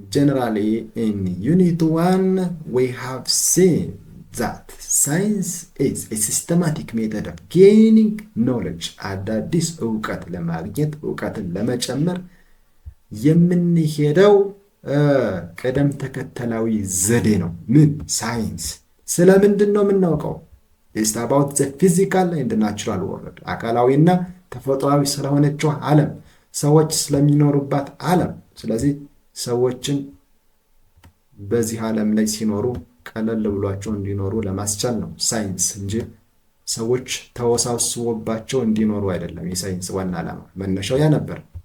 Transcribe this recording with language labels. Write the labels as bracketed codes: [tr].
[en] generally in Unit 1 we have seen that science is a systematic method of gaining knowledge. [am] አዳዲስ እውቀት ለማግኘት እውቀትን ለመጨመር የምንሄደው ቅደም ተከተላዊ ዘዴ ነው። ምን ሳይንስ ስለምንድን ነው የምናውቀው? [en] It's about the physical and natural world. [am] አካላዊና ተፈጥሯዊ ስለሆነችው ዓለም፣ ሰዎች ስለሚኖሩባት ዓለም። ስለዚህ ሰዎችን በዚህ ዓለም ላይ ሲኖሩ ቀለል ብሏቸው እንዲኖሩ ለማስቻል ነው ሳይንስ እንጂ ሰዎች ተወሳስቦባቸው እንዲኖሩ አይደለም። የሳይንስ ዋና ዓላማ መነሻው ያ ነበር።